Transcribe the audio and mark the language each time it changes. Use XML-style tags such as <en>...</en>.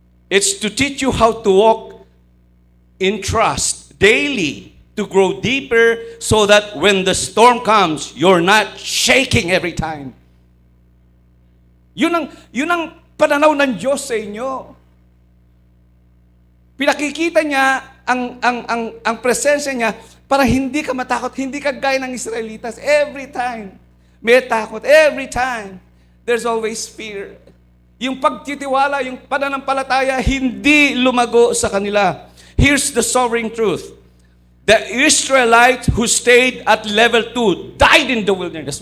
<en>It's to teach you how to walk in trust daily, to grow deeper so that when the storm comes, you're not shaking every time.</en> <tl>Yun ang pananaw ng Diyos sa inyo. Pinakikita niya ang presensya niya para hindi ka matakot, hindi ka gaya ng Israelitas. Every time, may takot.</tl> <en>Every time, there's always fear.</en> <tl>Yung pagtitiwala, yung pananampalataya, hindi lumago sa kanila.</tl> <en>Here's the sobering truth. The Israelite who stayed at level 2 died in the wilderness.</en>